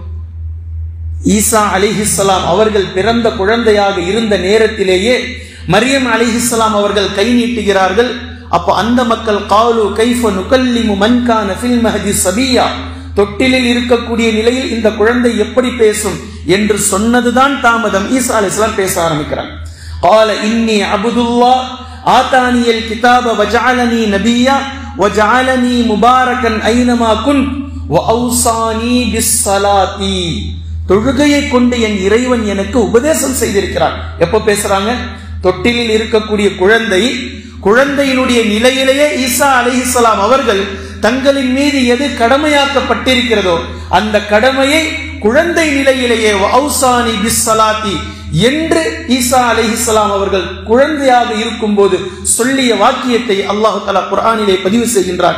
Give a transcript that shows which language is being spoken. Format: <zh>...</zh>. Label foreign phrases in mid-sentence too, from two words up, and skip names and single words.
<ta>ஈசா அலைஹிஸ்ஸலாம் அவர்கள் பிறந்த குழந்தையாக இருந்த நேரத்திலேயே மரியம் அலைஹிஸ்ஸலாம் அவர்கள் கை நீட்டுகிறார்கள். அப்ப அந்த மக்கள்</ta> <ar>قالوا كيف نكلم من كان في المهد صبيا,</ar> <ta>தொட்டிலில் இருக்கக்கூடிய நிலையில் இந்த குழந்தை எப்படி பேசும் என்று சொன்னதுதான் தாமதம். ஈசா அலைஹிஸ்ஸலாம் பேச ஆரம்பிக்கிறார்.</ta> <ar>قال إني عبد الله آتاني الكتاب وجعلني نبيا وجعلني مباركا أينما كنت وأوصاني بالصلاة.</ar> <ta>தொழுகையை கொண்டு என் இறைவன் எனக்கு உபதேசம் செய்திருக்கிறார். எப்ப பேசுறாங்க? தொட்டிலில் இருக்கக்கூடிய குழந்தையினுடைய நிலையிலேயே ஈசா அலைஹிஸ்ஸலாம் அவர்கள் தங்களின் மீது எது கடமையாக்கப்பட்டிருக்கிறதோ அந்த கடமையை குழந்தை நிலையிலேயே</ta> <ar>وأوصاني بالصلاة</ar> <ta>என்று ஈசா அலைஹிஸ்ஸலாம் அவர்கள் குழந்தையாக இருக்கும் போது சொல்லிய வாக்கியத்தை</ta> <ar>الله تعالى</ar> <ta>குர்ஆனிலே பதிவு செய்கின்றார்.</ta>